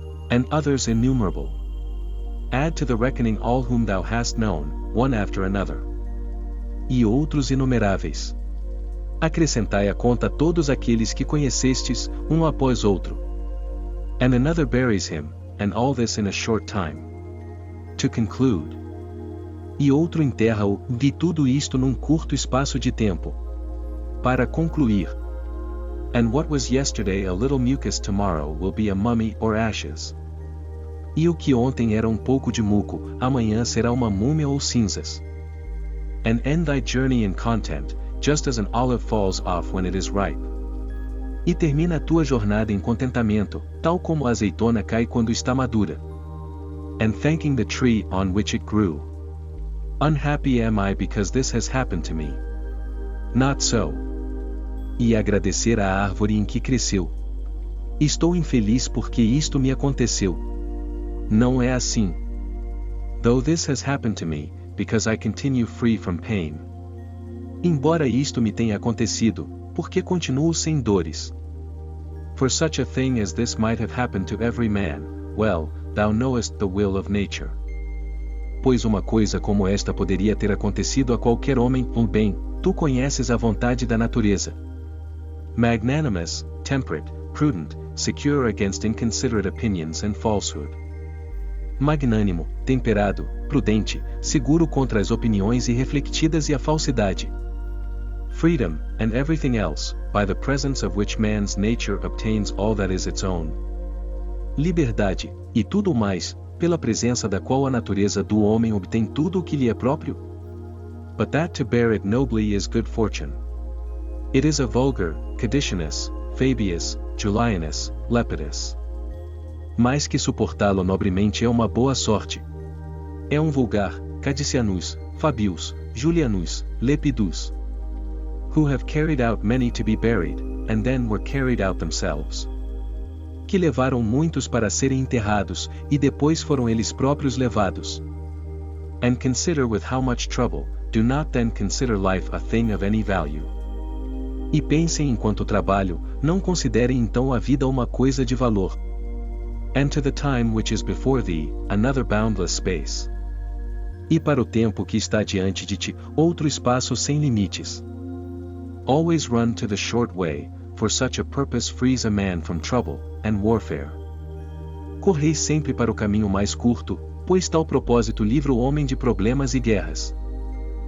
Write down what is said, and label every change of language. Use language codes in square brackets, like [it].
[en] And others innumerable. Add to the reckoning all whom thou hast known, one after another. [pt] E outros inumeráveis. Acrescentai à conta todos aqueles que conhecestes, um após outro. [en] And another buries him, and all this in a short time. To conclude. [pt] E outro enterra-o, e tudo isto num curto espaço de tempo. Para concluir. [en] And what was yesterday a little mucus tomorrow will be a mummy or ashes. [pt] E o que ontem era um pouco de muco, amanhã será uma múmia ou cinzas. [en] And end thy journey in content, just as an olive falls off when it is ripe. [pt] E termina a tua jornada em contentamento, tal como a azeitona cai quando está madura. [en] And thanking the tree on which it grew. Unhappy am I because this has happened to me. Not so. [pt] E agradecer à árvore em que cresceu. Estou infeliz porque isto me aconteceu. Não é assim. [en] Though this has happened to me, because I continue free from pain. [pt] Embora isto me tenha acontecido, porque continuo sem dores. [en] For such a thing as this might have happened to every man, well, thou knowest the will of nature. [pt] Pois uma coisa como esta poderia ter acontecido a qualquer homem, bem, tu conheces a vontade da natureza. [en] Magnanimous, temperate, prudent, secure against inconsiderate opinions and falsehood. [pt] Magnânimo, temperado, prudente, seguro contra as opiniões irrefletidas e a falsidade. [en] Freedom, and everything else, by the presence of which man's nature obtains all that is its own. [pt] Liberdade, e tudo mais, pela presença da qual a natureza do homem obtém tudo o que lhe é próprio? [en] But that to bear it nobly is good fortune. It is a vulgar, Cadicianus, Fabius, Julianus, Lepidus. [pt] Mais que suportá-lo nobremente é uma boa sorte. É um vulgar, Cadicianus, Fabius, Julianus, Lepidus. [en] Who have carried out many to be buried, and then were carried out themselves. [pt] Que levaram muitos para serem enterrados, e depois foram eles próprios levados. [en] And consider with how much trouble, do not then consider life a thing of any value. [pt] E pensem enquanto trabalho, não considerem então a vida uma coisa de valor. [en] And to the time which is before thee, another boundless space. [pt] E para o tempo que está diante de ti, outro espaço sem limites. [en] Always run to the short way, for such a purpose frees a man from trouble and warfare. [pt] Correi sempre para o caminho mais curto, pois tal propósito livra o homem de problemas e guerras. [en] And all artifice and ostentatious display.